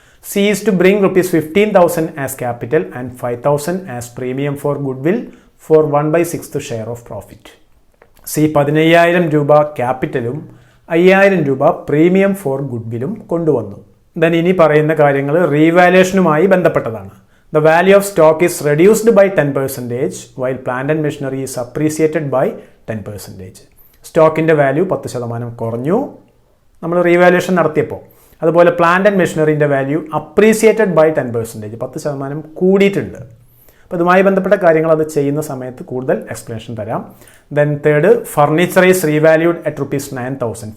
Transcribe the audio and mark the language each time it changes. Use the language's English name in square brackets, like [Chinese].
[English] C is to bring ₹15,000 as capital and 5,000 as premium for goodwill for 1/6 share of profit. [Malayalam] C 15,000 രൂപ ക്യാപിറ്റലും 5,000 രൂപ premium four good വില്ലും കൊണ്ടുവന്നു. Then ഇനി പറയുന്ന കാര്യങ്ങൾ റീവാലുവേഷനുമായി ബന്ധപ്പെട്ടതാണ്. [English] The value of stock is reduced by 10% while plant and machinery is appreciated by 10%. [Malayalam] സ്റ്റോക്കിൻ്റെ value 10% കുറഞ്ഞു നമ്മൾ റീവാലുവേഷൻ നടത്തിയപ്പോൾ. അതുപോലെ plant and മെഷീനറിൻ്റെ value [English] appreciated by 10%, [Malayalam] 10% കൂടിയിട്ടുണ്ട്. അപ്പോൾ ഇതുമായി ബന്ധപ്പെട്ട കാര്യങ്ങൾ അത് ചെയ്യുന്ന സമയത്ത് കൂടുതൽ എക്സ്പ്ലനേഷൻ തരാം. [English] Then third, furniture is revalued at ₹9,000.